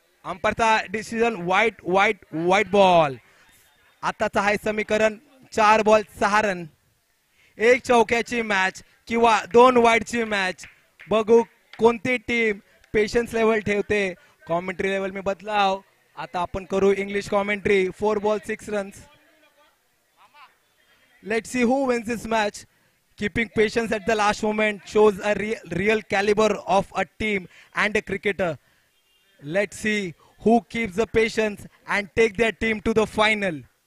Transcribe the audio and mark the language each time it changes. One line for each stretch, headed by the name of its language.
Marathi: अंपायरचा decision white ball. आताचा आहे समीकरण 4 बॉल 6 रन. 1 चौक्याची मॅच किंवा 2 वाईडची मॅच. बघू कोणती टीम पेशन्स लेवल ठेवते. कॉमेंट्री लेवल मी बदलाव. आता आपण करू English commentary.
English: 4 ball 6 runs. Let's see who wins this match. Keeping patience at the last moment shows a real caliber of a team and a cricketer. Let's see who keeps the patience and take their team to the final.